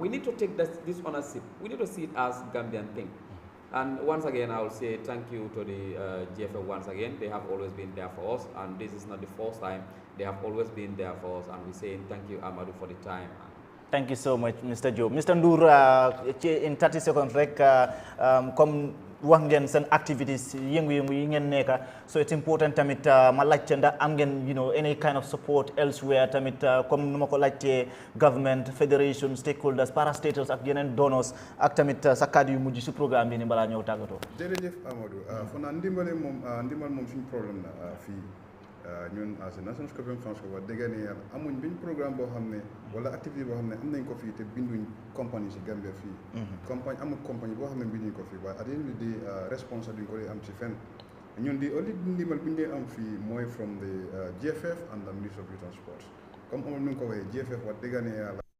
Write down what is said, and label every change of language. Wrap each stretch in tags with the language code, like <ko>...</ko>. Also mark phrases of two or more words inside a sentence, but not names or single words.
<en>We need to take this ownership. We need to see it as Gambian thing. And once again, I will say thank you to the GFF once again. They have always been there for us, and this is not the first time. They have always been there for us, and we say thank you, Amadou, for the time. Thank you so much, Mr. Job. Mr. Ndour, in 30 seconds,</en> <wo>comme wax ngeen seen activities yëngu-yëngu yi ngeen nekk,</wo> <en>so it's important</en> <wo>tamit ma laajte ndax am ngeen</wo> <en>any kind of support elsewhere</en> <wo>tamit comme nu ma ko laajtee</wo> <en>government, federation, stakeholders, parastatals</en> <wo>ak yeneen donors ak tamit sa kàddu yu mujj si programme bi ni balaa ñëw tàggatoo. jërëjëf Amadou foog naa ndimbal moom suñu problème la fii ñun as National Scorpion Fans Club wax dëgg yàlla amuñ benn programme boo xam ne wala activité boo xam ne am nañ ko fii te binduñ compagnie si Gambia fii. amul compagnie boo xam ne binduñ ko fii waaye at yéen di responsable duñ ko dee am si fenn ñun di only ndimbal bi ñu dee am fii mooy</wo> <en>from the GFF and the Ministry of Youth and Sports</en> <wo>comme amul nu nga ko waxee GFF wax dëgg yàlla</wo>